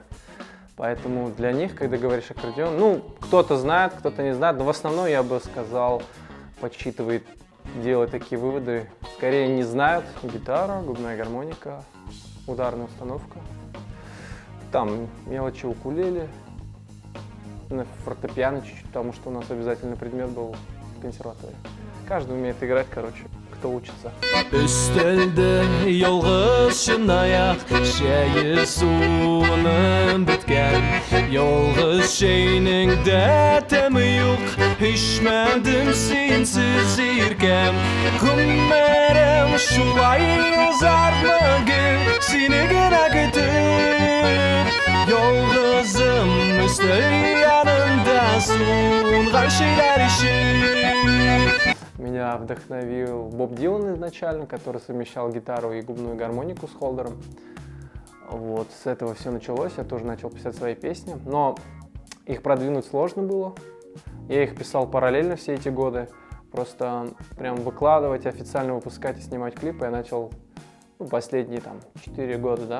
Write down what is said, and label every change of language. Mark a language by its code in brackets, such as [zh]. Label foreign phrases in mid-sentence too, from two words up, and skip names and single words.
[ru] Поэтому для них, когда говоришь аккордеон, ну, кто-то знает, кто-то не знает, но в основном, я бы сказал, подсчитывает, делает такие выводы, скорее не знают. Гитара, губная гармоника, ударная установка. Там мелочи укулеле, на фортепиано чуть-чуть, потому что у нас обязательный предмет был в консерватории. Каждый умеет играть, короче, кто учится. [tt] Üstelde yolğuz şınayak Şeyi suunun bitken Yolğuz şeyinin de temi yok Hişmedim sinsiz irken Kummerem şulay uzarma gül Seni gına gütüp Yolğuzum üstü yanında Sunğan şeyler işi. [ru] Меня вдохновил Боб Дилан изначально, который совмещал гитару и губную гармонику с холдером. Вот, с этого все началось, я тоже начал писать свои песни, но их продвинуть сложно было. Я их писал параллельно все эти годы, просто прям выкладывать, официально выпускать и снимать клипы я начал последние там 4 года, да.